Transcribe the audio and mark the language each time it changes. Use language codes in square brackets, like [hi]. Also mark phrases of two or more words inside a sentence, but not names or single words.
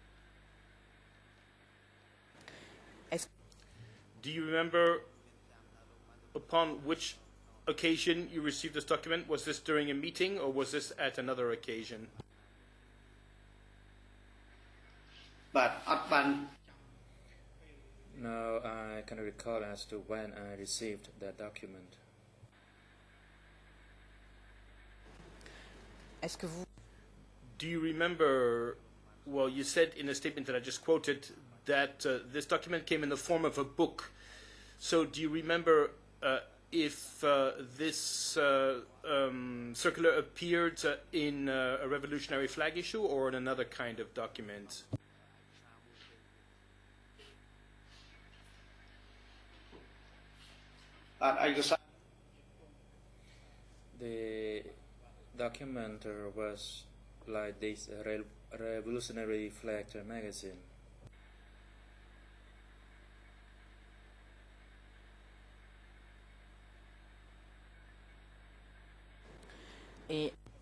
[en] Do you remember upon which occasion you received this document? Was this during a meeting or was this at another occasion? [km] បាទអត់បាន [en] No, I cannot recall as to when I received that document. [fr] Est-ce que vous [en] Do you remember, well, you said in a statement that I just quoted that this document came in the form of a book. So do you remember if this circular appeared in a revolutionary flag issue or in another kind of document? [km] បាទឯកសារ [en] The document was like this revolutionary flag magazine. et